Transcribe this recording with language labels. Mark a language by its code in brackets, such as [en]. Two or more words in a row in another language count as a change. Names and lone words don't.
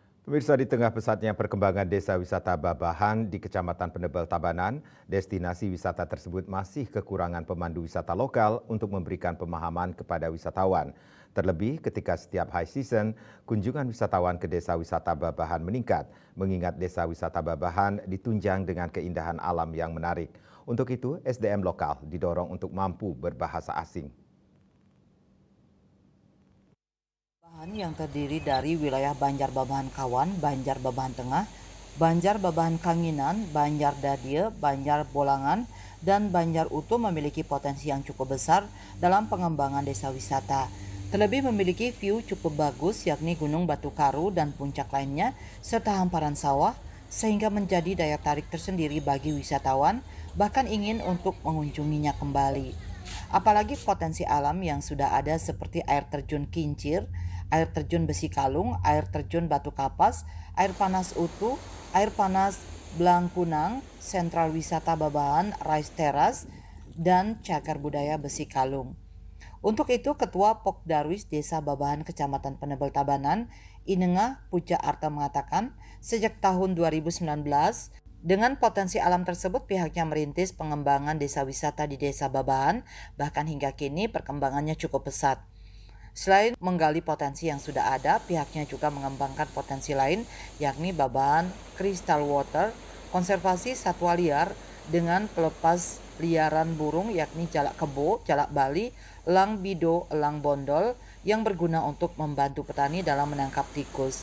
[id] Pemirsa, di tengah pesatnya perkembangan desa wisata Babahan di Kecamatan Penebel Tabanan, destinasi wisata tersebut masih kekurangan pemandu wisata lokal untuk memberikan pemahaman kepada wisatawan. Terlebih ketika setiap [en] high season, [id] kunjungan wisatawan ke desa wisata Babahan meningkat, mengingat desa wisata Babahan ditunjang dengan keindahan alam yang menarik. Untuk itu, SDM lokal didorong untuk mampu berbahasa asing. Babahan yang terdiri dari wilayah Banjar Babahan Kawan, Banjar Babahan Tengah, Banjar Babahan Kanginan, Banjar Dadie, Banjar Bolangan, dan Banjar Utuh memiliki potensi yang cukup besar dalam pengembangan desa wisata. Terlebih memiliki view cukup bagus yakni Gunung Batu Karu dan puncak lainnya serta hamparan sawah sehingga menjadi daya tarik tersendiri bagi wisatawan bahkan ingin untuk mengunjunginya kembali. Apalagi potensi alam yang sudah ada seperti air terjun Kincir, air terjun Besi Kalung, air terjun Batu Kapas, air panas Utuh, air panas Blangkunang, sentral wisata Babahan, Rice Terrace, dan cagar budaya Besi Kalung. Untuk itu, Ketua Pokdarwis Desa Babahan Kecamatan Penebel Tabanan, Inengah Puja Arta mengatakan, sejak tahun 2019, dengan potensi alam tersebut pihaknya merintis pengembangan desa wisata di Desa Babahan, bahkan hingga kini perkembangannya cukup pesat. Selain menggali potensi yang sudah ada, pihaknya juga mengembangkan potensi lain, yakni Babahan Crystal Water, konservasi satwa liar dengan pelepas liaran burung yakni jalak kebo, jalak Bali, elang bido, elang bondol yang berguna untuk membantu petani dalam menangkap tikus.